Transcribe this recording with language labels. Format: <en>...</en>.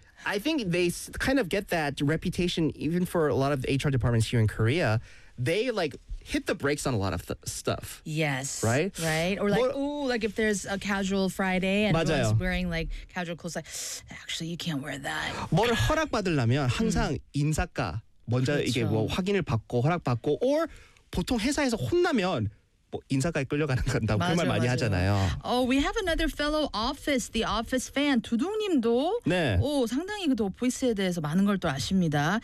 <en>I think they kind of get that reputation even for a lot of the HR departments here in Korea. They, like, hit the brakes on a lot of stuff. Yes. Right? Right. Or like, ooh, like if there's a casual Friday and</en> <ko>맞아요.</ko> <en>Everyone's wearing, like, casual clothes, like, actually, you can't wear that.</en> <ko>뭘 허락받으려면 항상 인사과 먼저 그렇죠. 이게 뭐 확인을 받고 허락받고 or 보통 회사에서 혼나면 인사까지 끌려가는 건다 그 말 많이 맞아요. 하잖아요.</ko> <en>Oh, we have another fellow office, the office fan.</en> <ko>두둥님도 네. 오 상당히 그 오피스에 대해서 많은 걸 또 아십니다.</ko>